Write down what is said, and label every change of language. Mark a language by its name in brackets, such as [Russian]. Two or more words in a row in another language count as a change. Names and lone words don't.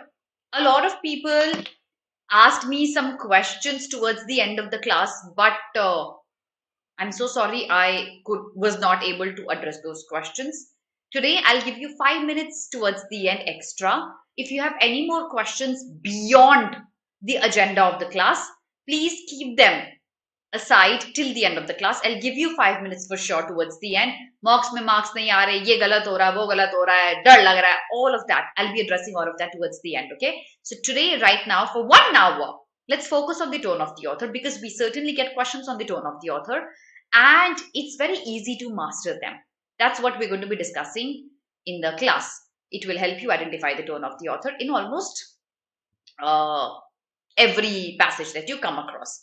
[English] A lot of people asked me some questions towards the end of the class, but I'm so sorry I was not able to address those questions. Today, I'll give you 5 minutes towards the end extra. If you have any more questions beyond the agenda of the class, please keep them aside till the end of the class. I'll give you 5 minutes for sure towards the end. [Hindi] Marks में marks नहीं आ रहे, ये गलत हो रहा, वो गलत हो रहा है, डर लग रहा है, [English] all of that. I'll be addressing all of that towards the end, okay? So today, right now, for 1 hour, let's focus on the tone of the author, because we certainly get questions on the tone of the author and it's very easy to master them. That's what we're going to be discussing in the class. It will help you identify the tone of the author in almost every passage that you come across.